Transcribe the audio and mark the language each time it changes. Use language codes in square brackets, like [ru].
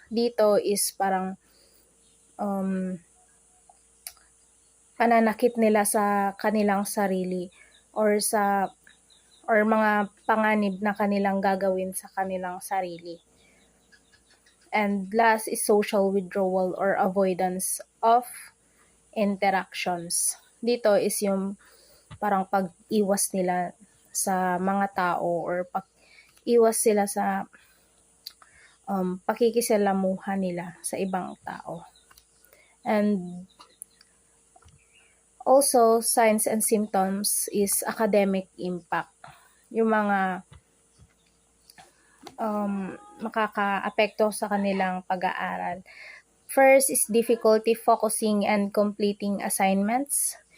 [tl] Dito is parang pananakit nila sa kanilang sarili or mga panganib na kanilang gagawin sa kanilang sarili. [en] And last is social withdrawal or avoidance of interactions. [tl] Dito is yung parang pag-iwas nila sa mga tao or pag-iwas sila sa pakikisalamuha nila sa ibang tao. [en] And also, signs and symptoms is academic impact. [tl] Yung mga makaka-apekto sa kanilang pag-aaral. [en] First is difficulty focusing and completing assignments.